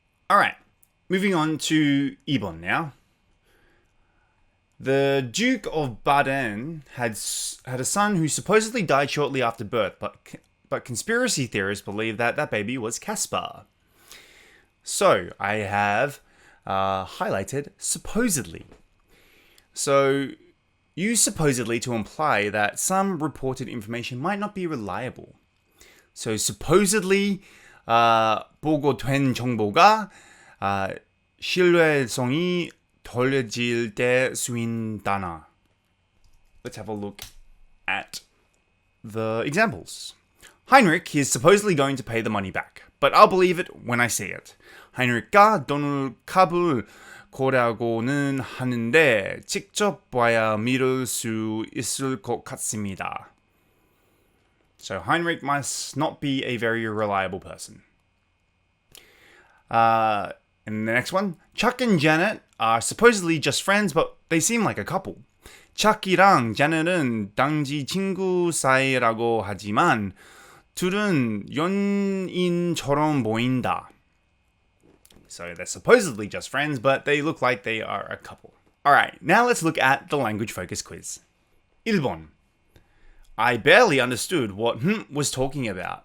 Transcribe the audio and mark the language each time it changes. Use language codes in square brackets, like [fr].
[en] Alright, moving on to [ko] 2번 [en] now. The Duke of Baden had a son who supposedly died shortly after birth, but conspiracy theorists believe that baby was Caspar. So I have highlighted supposedly. So use supposedly to imply that some reported information might not be reliable. So supposedly [ko] 보고된 정보가 신뢰성이 덜해질 때 쓰인다나. [en] Let's have a look at the examples. Heinrich is supposedly going to pay the money back, but I'll believe it when I see it. [ko] Heinrich가 돈을 값을 거라고는 하는데 직접 봐야 믿을 수 있을 것 같습니다. [en] So Heinrich must not be a very reliable person. And the next one, Chuck and Janet are supposedly just friends, but they seem like a couple. [ko] Chuck이랑 Janet은 당시 친구 사이라고 하지만 둘은 연인처럼 보인다. [en] So they're supposedly just friends, but they look like they are a couple. Alright, now let's look at the language focus quiz. [ko] 1번. [en] I barely understood what was talking about.